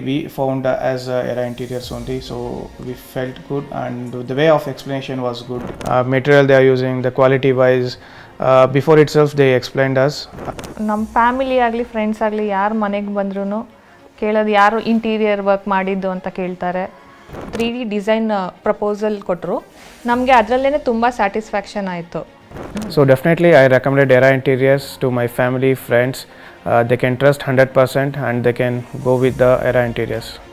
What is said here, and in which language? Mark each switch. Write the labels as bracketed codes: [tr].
[en] We found as Era Interiors only, so we felt good, and the way of explanation was good. Material they are using, the quality wise, before itself they explained us. [kn] ನಮ್ಮ family ಆಗಲಿ friends ಆಗಲಿ ಯಾರು ಮನೆಗೆ ಬಂದ್ರೂ ಕೇಳೋದು ಯಾರು interior work ಮಾಡಿದ್ದು ಅಂತ ಕೇಳ್ತಾರೆ. 3D ಡಿಸೈನ್ ಪ್ರಪೋಸಲ್ ಕೊಟ್ಟರು, ನಮಗೆ ಅದರಲ್ಲೇ ತುಂಬ ಸ್ಯಾಟಿಸ್ಫ್ಯಾಕ್ಷನ್ ಆಯಿತು. [en] So definitely I recommended Era Interiors to my family, friends. They can trust 100% and they can go with the Era Interiors.